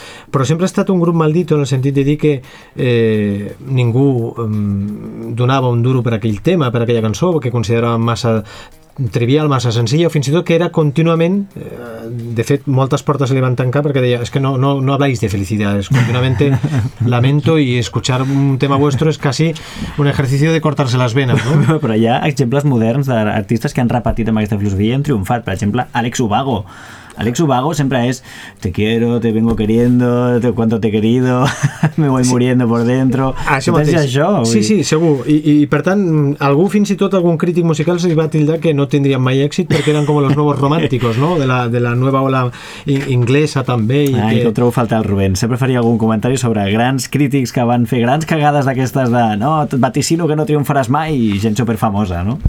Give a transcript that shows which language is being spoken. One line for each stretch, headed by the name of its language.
Catalan: Però sempre ha estat un grup maldito en el sentit de dir que ningú donava un duro per aquell tema, per aquella cançó, que considerava massa trivial, massa senzilla, o fins i tot que era contínuament, de fet, moltes portes se li van tancar perquè deia, és que
Spanish: no habláis de felicidad, es continuamente lamento y escuchar un tema vuestro es casi un ejercicio de cortarse las venas,
Catalan: no? Però hi ha exemples moderns d'artistes que han repetit amb aquesta filosofia i han triomfat, per exemple, Alex Ubago.
Spanish: Alex Ubago
Catalan: sempre és
Spanish: te quiero, te vengo queriendo, te cuanto te he querido, me voy muriendo por dentro.
Catalan: Això mateix. Això, sí, sí, segur. I per tant, algú, fins i tot algun crític musical, se li va tildar que no tindrien mai èxit perquè eren com els nous romàntics, no? De la nova ola inglesa també. Jo trobo faltar el Rubén. Sempre faria algun comentari sobre grans crítics que van fer grans cagades d'aquestes de no, vaticino que no triomfaràs mai i gent superfamosa, no?